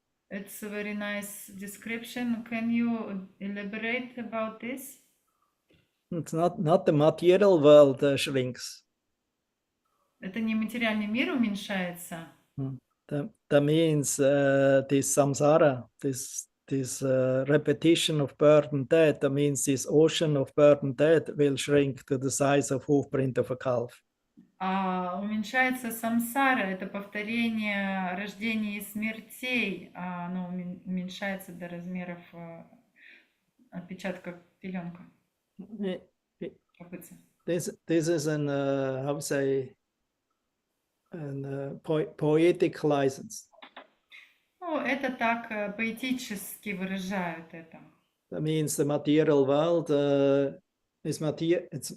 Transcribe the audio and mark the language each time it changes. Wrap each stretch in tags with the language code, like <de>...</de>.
<en>It's a very nice description. Can you elaborate about this? It's not the material world shrinks.</en> <ru>Это не материальный мир уменьшается.</ru> <en>That means this samsara, this repetition of birth and death, that means this ocean of birth and death will shrink to the size of hoofprint of a calf.</en> <ru>А уменьшается самсара, это повторение рождений и смертей, оно уменьшается до размеров отпечатка теленка. Копытца.</ru> <en>This is an how to say an poetic license.</en> <ru>Ну, это так поэтически выражают это.</ru> <en>That means the material world is material.</en>